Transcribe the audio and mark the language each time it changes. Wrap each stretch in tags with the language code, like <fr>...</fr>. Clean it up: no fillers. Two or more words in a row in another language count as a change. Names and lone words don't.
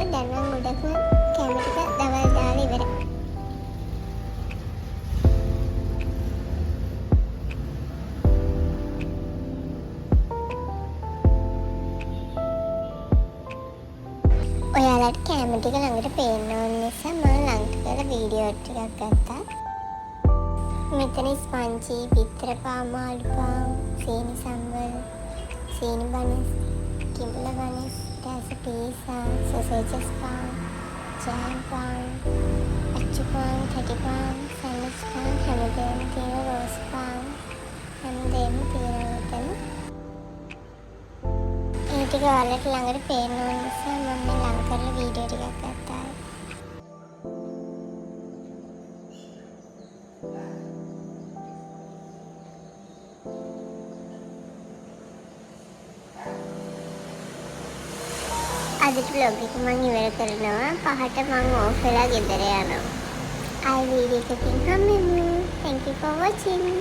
<si>දැන් නම් ගොඩක්ම කැම ටික දවල් දාලා ඉවරයි. ඔයාලට කැම ටික ළඟට පේන්න ඕන නිසා මම ළඟට කරලා වීඩියෝ ටිකක් ගත්තා. මෙතන ස්පංජි, පිත්තර පාන්, මාළු පාන්, සීනි සම්බල්, සීනි බනස්, කිඹුල බනස්, pizza, sausages pan, jam pan, achu pan, thati pan, sandwich pan, හැමදේම තියෙන roast pan, හැමදේම තියෙනවා මෙතන. ඒ ටික ඔයාලට ළඟට පේන්න ඕන නිසා මම මේ ළඟ කරලා වීඩියෝ ටිකක් ගත්තා. අදට vlog එක මම ඉවර කරනවා. 5ට මම ඕෆ් වෙලා ගෙදර යනවා. ආයි වීඩියෝ එකකින් හම්බෙමු.</si> <en>Thank you for watching.</en>